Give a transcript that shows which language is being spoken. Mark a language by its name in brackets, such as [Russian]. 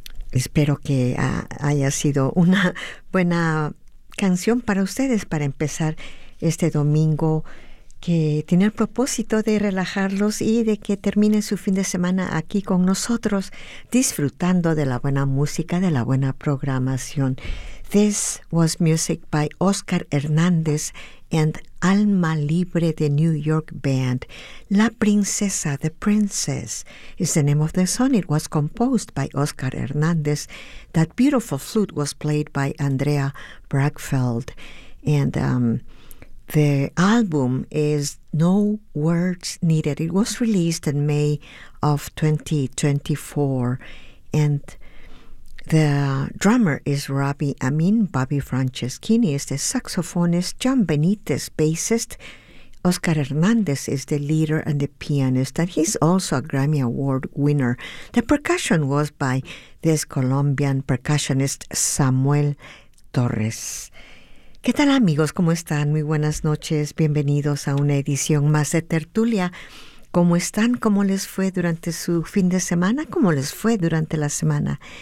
[Spanish] Espero que haya sido una buena canción para ustedes para empezar este domingo, que tiene el propósito de relajarlos y de que terminen su fin de semana aquí con nosotros, disfrutando de la buena música, de la buena programación. [English] This was music by Óscar Hernández and Alma Libre de New York Band. La Princesa, The Princess, is the name of the song. It was composed by Óscar Hernández. That beautiful flute was played by Andrea Brackfield. And the album is No Words Needed. It was released in May of 2024. And the drummer is Robbie Amin, Bobby Franceschini is the saxophonist, John Benitez, bassist, Oscar Hernandez is the leader and the pianist, and he's also a Grammy Award winner. The percussion was by this Colombian percussionist, Samuel Torres. [Spanish] ¿Qué tal, amigos? ¿Cómo están? Muy buenas noches. Bienvenidos a una edición más de Tertulia. ¿Cómo están? ¿Cómo les fue durante su fin de semana? ¿Cómo les fue durante la semana?